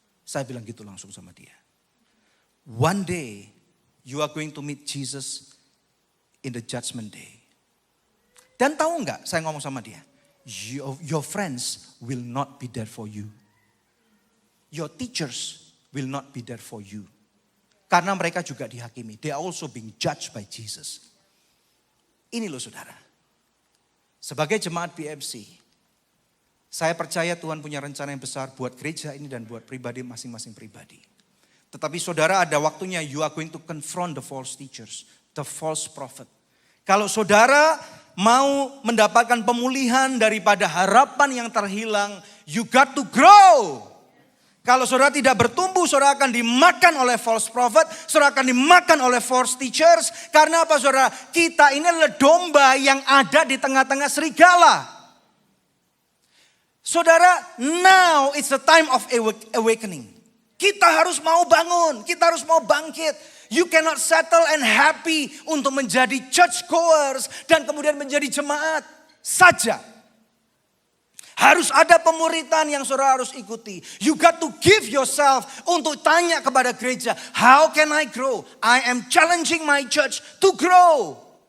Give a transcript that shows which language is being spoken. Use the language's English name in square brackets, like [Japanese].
[Indonesian] Saya bilang gitu langsung sama dia. [English] One day you are going to meet Jesus in the judgment day. [Indonesian] Dan tahu nggak saya ngomong sama dia, [English] your friends will not be there for you. Your teachers will not be there for you. [Indonesian] Karena mereka juga dihakimi. [English] They are also being judged by Jesus. [Indonesian] Ini loh saudara. Sebagai jemaat BMC, saya percaya Tuhan punya rencana yang besar buat gereja ini dan buat pribadi masing-masing pribadi. Tetapi saudara, ada waktunya [English] you are going to confront the false teachers, the false prophet. [Indonesian] Kalau saudara mau mendapatkan pemulihan daripada harapan yang terhilang, [English] you got to grow. [Indonesian] Kalau saudara tidak bertumbuh, saudara akan dimakan oleh false prophet, saudara akan dimakan oleh false teachers. Karena apa saudara? Kita ini adalah domba yang ada di tengah-tengah serigala. [English] Saudara, now it's the time of awakening. [Indonesian] Kita harus mau bangun, kita harus mau bangkit. [English] You cannot settle and happy [Indonesian] untuk menjadi church goers dan kemudian menjadi jemaat saja. Harus ada pemuritan yang saudara harus ikuti. [English] You got to give yourself [Indonesian] untuk tanya kepada gereja, [English] how can I grow? I am challenging my church to grow.